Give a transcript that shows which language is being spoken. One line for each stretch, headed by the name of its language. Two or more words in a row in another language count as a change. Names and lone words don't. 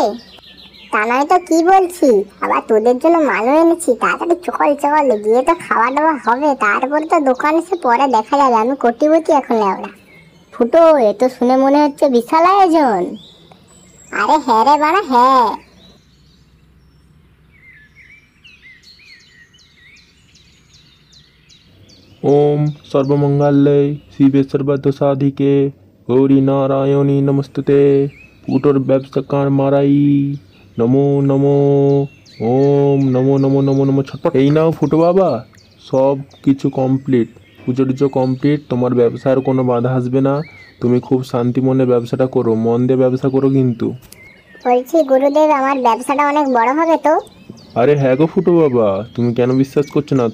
Bangla: তা নয় তো কি বলছি, আবার তোদের জন্য মালও এনেছি। তাড়াতাড়ি চল চল, গিয়ে তো খাওয়া দাওয়া হবে, তারপরে তো দোকান এসে পরে দেখা যাবে। আমি কোটিপতি এখন লেওড়া। ফুটো, এ তো শুনে মনে হচ্ছে বিশাল আয়োজন। আরে হ্যাঁ রে বাড়া, হ্যাঁ।
Sanskrit: ओम सर्वमंगल्ये शिवे सर्वदोषाधिके गौरी नारायणी नमस्तुते।
Bangla: ফুটোর ব্যবসা কার মারাই,
Sanskrit: নমো নমো, ওম নমো নমো নমো নমো ছটপট।
Bangla: এই নাও ফুটো বাবা, সব কিছু কমপ্লিট, পুজো টুজো কমপ্লিট। তোমার ব্যবসার কোনো বাধা আসবে না, তুমি খুব শান্তি মনে ব্যবসাটা করো, মন দিয়ে ব্যবসা করো কিন্তু। বলছি গুরুদেব, আমার ব্যবসাটা অনেক বড় হবে তো? আরে হ্যাঁ গো ফুটো বাবা, তুমি কেন বিশ্বাস করছো না?